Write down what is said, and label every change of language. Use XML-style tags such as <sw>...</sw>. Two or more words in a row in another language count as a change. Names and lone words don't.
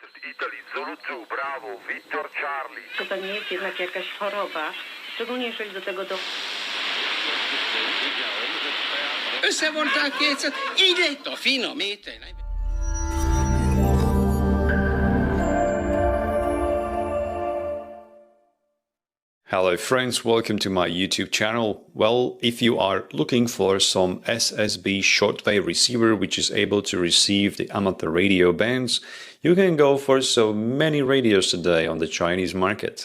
<en>Italy, Zulu 2, Bravo, Victor Charlie.</en> <pl>Czy to nie jest jednak jakaś choroba, szczególnie jeżeli do tego</pl> <hu>Összevonták kétszer, így lett a finom étel.</hu> <en>Hello friends, welcome to my YouTube channel. Well, if you are looking for some SSB shortwave receiver which is able to receive the amateur radio bands, you can go for so many radios today on the Chinese market.</en>